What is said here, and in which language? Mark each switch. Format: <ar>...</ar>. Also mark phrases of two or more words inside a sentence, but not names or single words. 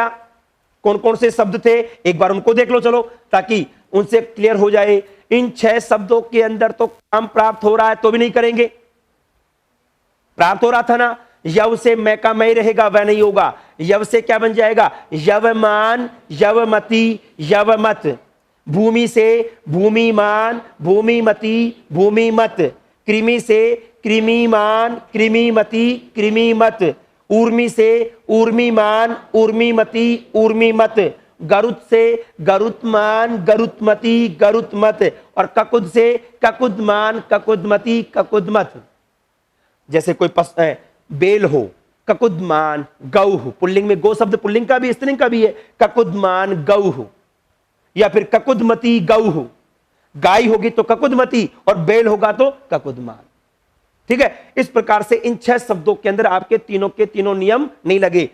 <hi>कौन कौन से शब्द थे, एक बार उनको देख लो चलो, ताकि उनसे क्लियर हो जाए। इन 6 शब्दों के अंदर तो काम प्राप्त हो रहा है तो भी नहीं करेंगे, प्राप्त हो रहा था ना। यव से मैं का मैं रहेगा, वह नहीं होगा। यव से क्या बन जाएगा,</hi> <sa>यवमान, यवमती, यवमत। भूमि से भूमिमान, भूमिमती, भूमिमत। कृमि से कृमिमान, कृमिमती, कृमिमत। ऊर्मी से ऊर्मिमान, ऊर्मिमती, ऊर्मिमत। गरुत से गरुत्मान, गरुत्मती, गरुत्मत। और ककुद से ककुदमान, ककुदमती, ककुदमत।</sa> <hi>जैसे कोई बेल हो,</hi> <sa>ककुदमान गौ,</sa> <hi>पुल्लिंग में गो शब्द पुल्लिंग का भी स्त्रीलिंग का भी है,</hi> <sa>ककुदमान गौ।</sa> <hi>या फिर</hi> <sa>ककुदमती गौ,</sa> <hi>गाय होगी तो ककुदमती और बेल होगा तो ककुदमान। ठीक है, इस प्रकार से इन 6 शब्दों के अंदर आपके तीनों के तीनों नियम नहीं लगे।</hi>